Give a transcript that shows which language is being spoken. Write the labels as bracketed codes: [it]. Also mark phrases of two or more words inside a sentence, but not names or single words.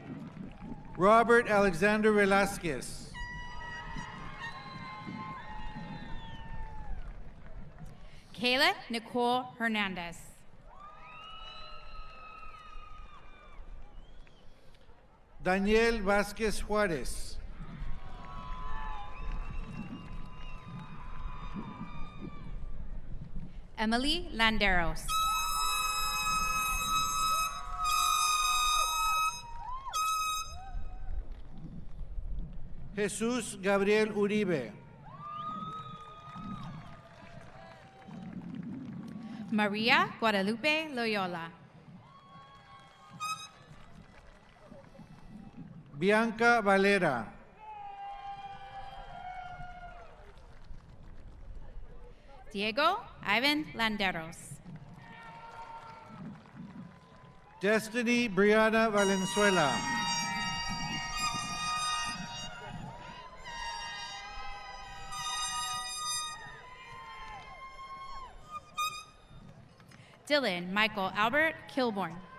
[es] Robert Alexander Velasquez. Michaela Nicole Hernandez. Daniel Vázquez Juárez. Emily Landeros. Jesús Gabriel Uribe. Maria Guadalupe Loyola. Bianca Valera. Diego Ivan Landeros. Destiny Brianna Valenzuela. Dylan Michael Albert Kilborn.